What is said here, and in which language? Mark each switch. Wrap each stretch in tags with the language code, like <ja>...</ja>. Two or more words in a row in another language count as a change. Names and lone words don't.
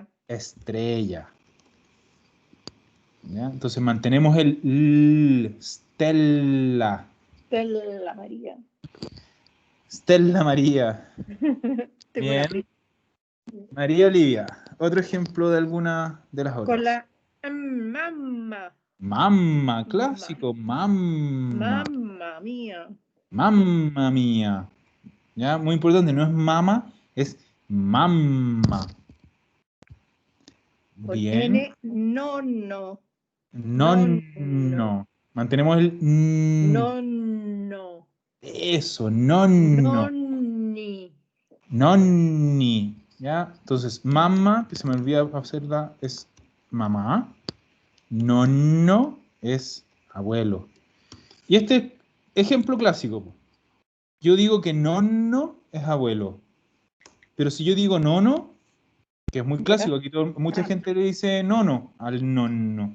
<es>Estrella. ¿Ya? Entonces mantenemos el L, Stella. Stella María. Stella María. Tengo una Bien. María Olivia. Otro ejemplo de alguna de las con otras.</es> <it>la mamma.</it> <es>Mamma, clásico. Mamma.</es> <it>Mamma mía. Mamma mía.</it> <es>¿Ya? Muy importante, no es mama, es mamma. Con Bien. N, nonno. Nonno. Mantenemos el n. Nonno. Eso, nonno. Nonni. Nonni. ¿Ya? Entonces, mamma, que se me olvida hacerla, es mamá. Nonno es abuelo. Y este ejemplo clásico. Yo digo que nonno es abuelo. Pero si yo digo nono, que es muy clásico, aquí mucha gente le dice nono al nonno.</es>